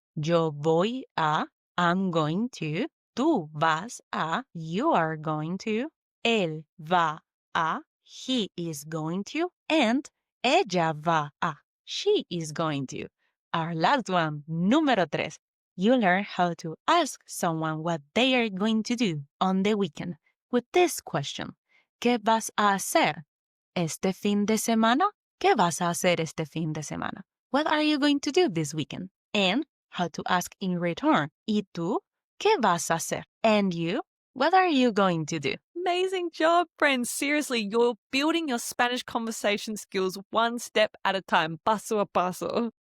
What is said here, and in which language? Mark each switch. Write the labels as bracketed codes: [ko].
[es] Yo voy a, [en] I'm going to, [es] tú vas a, [en] you are going to, [es] él va a, [en] he is going to, and [es] ella va a, [en] she is going to. Our last one, número 3. You learn how to ask someone what they are going to do on the weekend with this question. [es] ¿Qué vas a hacer este fin de semana? ¿Qué vas a hacer este fin de semana? [en] What are you going to do this weekend? And how to ask in return. [es] ¿Y tú? ¿Qué vas a hacer? [en] And you? What are you going to do? Amazing job, friends. Seriously, you're building your Spanish conversation skills one step at a time, [es] paso a paso.